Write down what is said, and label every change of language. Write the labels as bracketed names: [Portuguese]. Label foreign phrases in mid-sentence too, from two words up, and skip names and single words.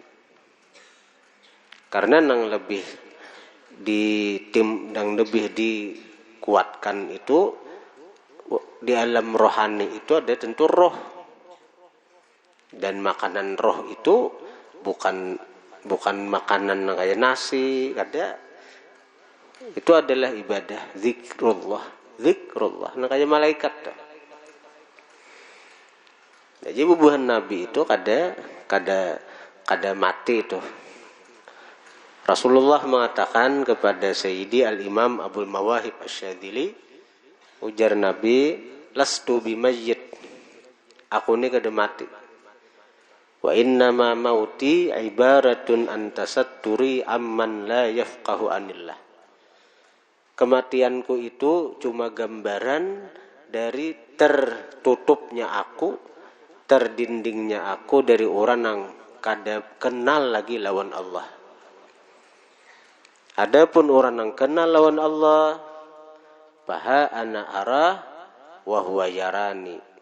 [Indonesian] Karena yang lebih dikuatkan itu di alam rohani itu ada tentu roh. Dan makanan roh itu bukan makanan kayak nasi, ada. Itu adalah ibadah zikrullah, nah kayak malaikat tuh. [Banjar] Jadi bubuhan Nabi itu kada mati itu. [Indonesian] Rasulullah mengatakan kepada Sayyidi Al-Imam Abul Mawahib Asy-Syadzili, ujar Nabi, [Arabic] لست بميت, [Indonesian] aku ini kada mati. [Arabic] وإنما موتي عبارة عن تستري عمن لا يفقه عن الله. [Banjar] Kematianku itu cuma gambaran dari tertutupnya aku, terdindingnya aku dari orang yang kada kenal lagi lawan Allah. Adapun orang yang kenal lawan Allah, [Arabic] فها أنا أراه وهو يراني.